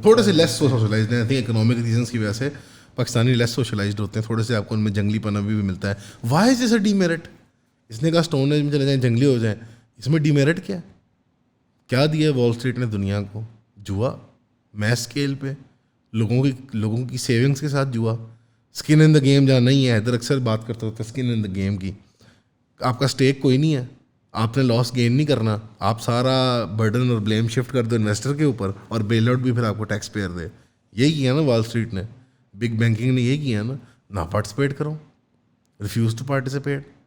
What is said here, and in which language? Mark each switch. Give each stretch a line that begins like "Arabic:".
Urdu: تھوڑے سے لیس سوشلائزڈ ہیں.
English: I think
Urdu: اکنامک ریزنس کی وجہ سے پاکستانی لیس سوشلائزڈ ہوتے ہیں. تھوڑے سے آپ کو ان میں جنگلی پنا بھی ملتا ہے.
English: Why is this a demerit?
Urdu: اس نے کہا اسٹون ایج میں چلے جائیں, جنگلی ہو جائیں. اس میں ڈی میرٹ کیا ہے؟ کیا دیا ہے وال اسٹریٹ نے دنیا کو؟ جوا میس اسکیل پہ, لوگوں کی سیونگس کے ساتھ جوا. اسکن ان دا گیم جہاں نہیں ہے, ادھر اکثر بات کرتے ہوتے اسکن ان دا گیم کی. آپ کا اسٹیک کوئی نہیں ہے, آپ نے لاس گین نہیں کرنا. آپ سارا برڈن اور بلیم شفٹ کر دو انویسٹر کے اوپر, اور بیل آؤٹ بھی پھر آپ کو ٹیکس پیئر دے. یہی کیا نا وال اسٹریٹ نے, بگ بینکنگ نے یہی کیا نا. نہ پارٹیسپیٹ کرو,
English: Refuse to participate.